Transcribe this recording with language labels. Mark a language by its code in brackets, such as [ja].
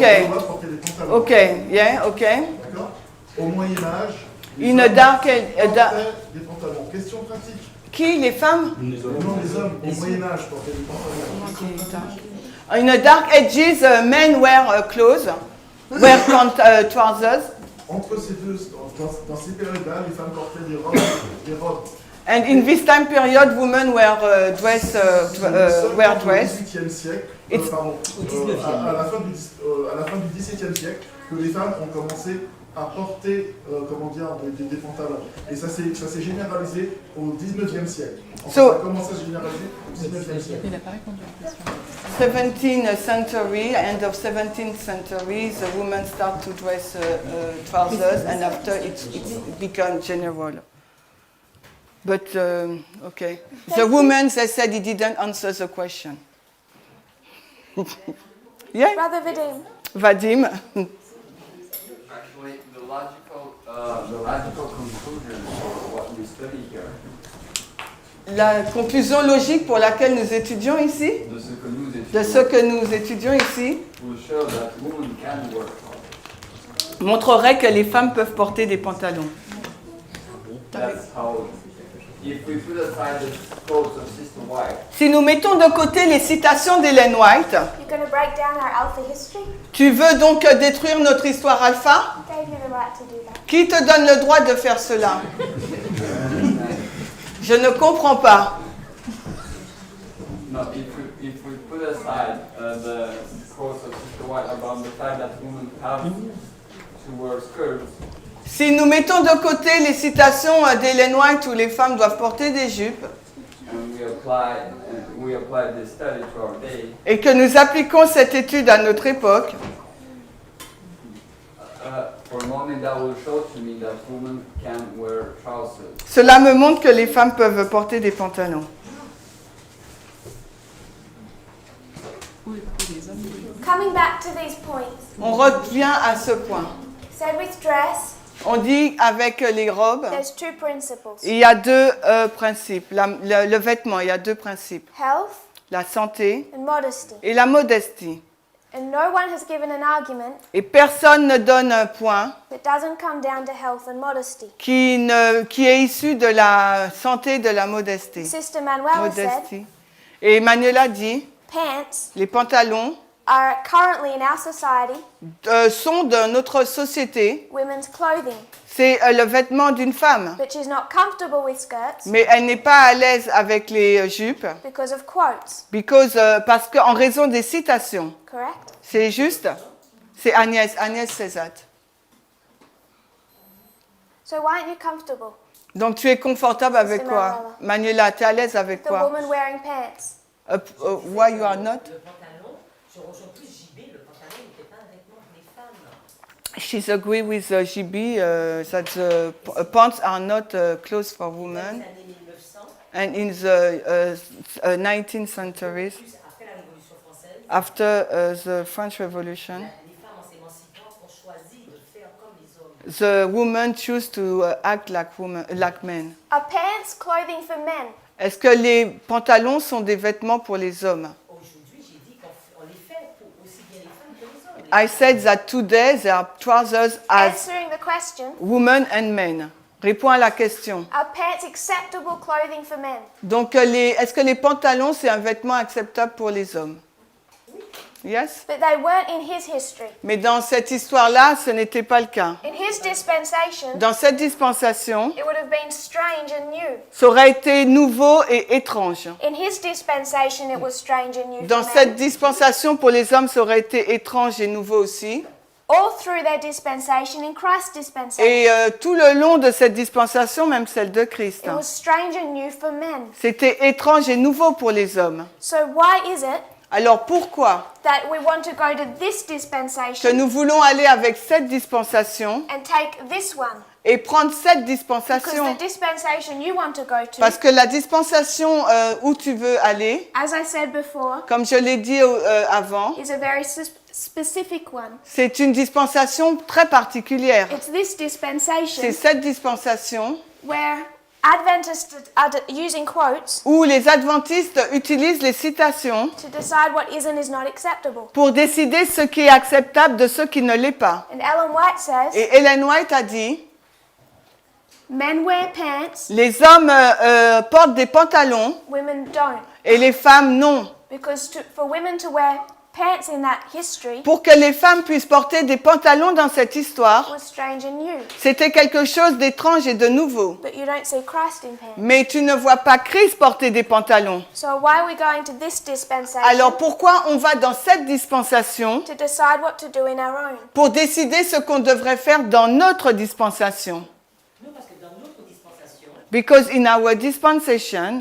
[fr] Les Gaulois portaient des pantalons. [en] Ok. Yeah. Ok. [fr] D'accord. Au Moyen Âge, les Une hommes [en] dark. [fr] portaient des pantalons. Question pratique. Qui? Les femmes? Non, les hommes au Moyen Âge portaient des pantalons. [en] In the dark ages, men wear clothes, wear trousers. [fr] Entre ces deux, dans ces périodes-là, les femmes portaient des robes. [en] And in this time period, women wear dress. Wear dress. [fr] Au XVIIIe siècle, [en] It's- [fr] à la fin du XVIIe siècle, que les femmes ont commencé à porter, des pantalons. Et ça s'est généralisé au XIXe siècle. Enfin, [en] So- [fr] ça a commencé à se généraliser au XIXe siècle. Il n'a pas répondu à la question. [en] 17th century, end of 17th century, the women start to dress trousers, and after it became general. But okay, the women they said he didn't answer the question. Yeah, Brother Vadim. Vadim. Actually, the logical conclusion for what we study here, [fr] La conclusion logique pour laquelle nous étudions ici, de ce que nous étudions, ici, [en] will show that women can wear clothes. [fr] montrerait que les femmes peuvent porter des pantalons. [en] That's how, if we put aside the quotes of Sister White, [fr] Si nous mettons de côté les citations d'Ellen White, [en] You're going to break down our alpha history? [fr] tu veux donc détruire notre histoire alpha? [en] Gave you the right to do that. [fr] Qui te donne le droit de faire cela? Je ne comprends pas. [en] no, if we put aside the quotes of Sister White about the fact that women have to wear skirts, [fr] Si nous mettons de côté les citations d'Ellen White où les femmes doivent porter des jupes [en] and we apply this study to our day, [fr] et que nous appliquons cette étude à notre époque, [en] for a moment that will show to me that women can wear trousers. [fr] cela me montre que les femmes peuvent porter des pantalons. [en] Coming back to these points. [fr] On revient à ce point. [en] Said with dress, [fr] On dit avec les robes, [en] there's two principles. [fr] il y a deux principes. Le vêtement, il y a deux principes. [en] Health [fr] La santé [en] and modesty. [fr] et la modestie. [en] And no one has given an argument [fr] Et personne ne donne un point [en] that doesn't come down to health and modesty. [fr] qui est issu de la santé et de la modestie. [en] Sister Manuela said, [fr] Modestie. Et Emmanuel a dit, [en] pants [fr] les pantalons [en] are currently in our society [fr] sont de notre société. [en] women's clothing, [fr] C'est le vêtement d'une femme. [en] but she's not comfortable with skirts [fr] Mais elle n'est pas à l'aise avec les jupes [en] because of quotes. [fr] parce qu'en raison des citations. [en] Correct? [fr] C'est juste? C'est [en] Agnès says that. So why aren't you comfortable? [fr] Donc tu es confortable avec C'est quoi? Manuela, tu es à l'aise avec [en] The [fr] quoi? [en] woman wearing pants. Why you are not? [fr] Le pantalon, je rejoins plus JB, le pantalon n'était pas un vêtement pour les femmes. [en] She's agree with JB that the pants are not clothes for [fr] Dans [en] women. [fr] les années 1900, [en] And in the 19th century, [fr] plus après la Révolution française, [en] after the French Revolution, [fr] les femmes en s'émancipant ont choisi de faire comme les hommes. [en] the women choose to act like men. Are pants clothing for men? [fr] Est-ce que les pantalons sont des vêtements pour les hommes? Aujourd'hui, j'ai dit qu'on les fait pour aussi bien les femmes que les hommes. [en] I said that today there are trousers as Answering the question, women and men. [fr] Réponds à la question. [en] are pants acceptable clothing for men? [fr] Donc, est-ce que les pantalons, c'est un vêtement acceptable pour les hommes? [en] Yes? But they weren't in his history. [fr] Mais dans cette histoire-là, ce n'était pas le cas. [en] In his dispensation, [fr] Dans cette dispensation, [en] it would have been strange and new. [fr] ça aurait été nouveau et étrange. [en] In his dispensation, it was strange and new [fr] Dans [en] for [fr] cette [en] men. [fr] dispensation, pour les hommes, ça aurait été étrange et nouveau aussi. [en] All through their dispensation, in Christ's dispensation, [fr] Et tout le long de cette dispensation, même celle de Christ, [en] it was strange and new for men. [fr] c'était étrange et nouveau pour les hommes. [en] So why is it [fr] Alors pourquoi [en] that we want to go to this [fr] que [en] dispensation [fr] nous voulons aller avec cette dispensation [en] and take this one? [fr] et prendre cette dispensation? [en] the dispensation you want to go to, [fr] Parce que la dispensation où tu veux aller, [en] as I said before, [fr] comme je l'ai dit avant, [en] is a very specific one. [fr] c'est une dispensation très particulière. [en] It's this [fr] C'est [en] dispensation [fr] cette dispensation [en] where Adventists are using quotes [fr] où les adventistes utilisent les citations [en] to decide what is and is not acceptable. [fr] pour décider ce qui est acceptable de ce qui ne l'est pas. [en] And Ellen White says, [fr] Et Ellen White a dit, [en] men wear pants, [fr] les hommes portent des pantalons [en] women don't. [fr] et les femmes non. [en] Because for women to wear pants in that history [fr] Pour que les femmes puissent porter des pantalons dans cette histoire, [en] was strange and new. [fr] c'était quelque chose d'étrange et de nouveau. [en] But you don't see Christ in pants. [fr] Mais tu ne vois pas Christ porter des pantalons. [en] So why are we going to this dispensation [fr] Alors pourquoi on va dans cette dispensation [en] to decide what to do in our own? [fr] pour décider ce qu'on devrait faire dans notre dispensation? Non, parce que dans notre dispensation, [en] Because in our dispensation,